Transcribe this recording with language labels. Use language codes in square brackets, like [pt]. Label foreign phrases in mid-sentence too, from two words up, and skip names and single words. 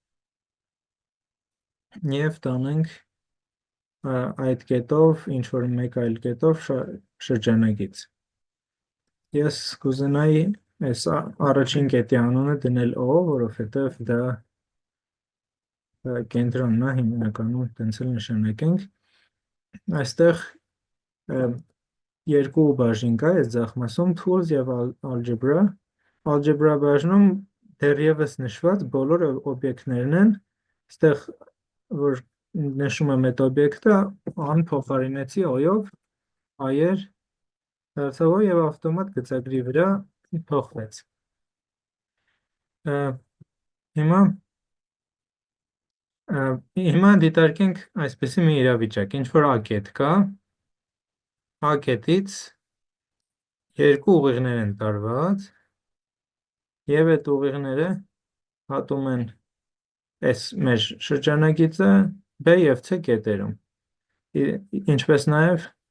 [hy] եւ տանենք այդ կետով ինչ որ մեկ այլ կետով շրջանագիծ։ Ես կուզենայի այս առաջին կետի անունը դնել O, որովհետեւ դա կենտրոնն է, հիմնականում տենց էլ նշանակենք։ Այստեղ երկու բաժին կա այս ձախմասում, tools եւ algebra։ Algebra բաժնում դեռևս նշված բոլոր օբյեկտներն են, այստեղ որ նշում եմ այդ օբյեկտը, ան փոխարինեցի O-ով, այեր դարձավ եւ ավտոմատ գծագրի վրա փոխվեց։ Հիմա դիտարկենք այսպեսի մի իրավիճակ, ինչ որ A կետ կա, A կետից երկու ուղիղներ են տարված եւ այդ ուղիղները հատում են այս մեր շրջանագիծը B եւ C կետերում, ինչպես նաեւ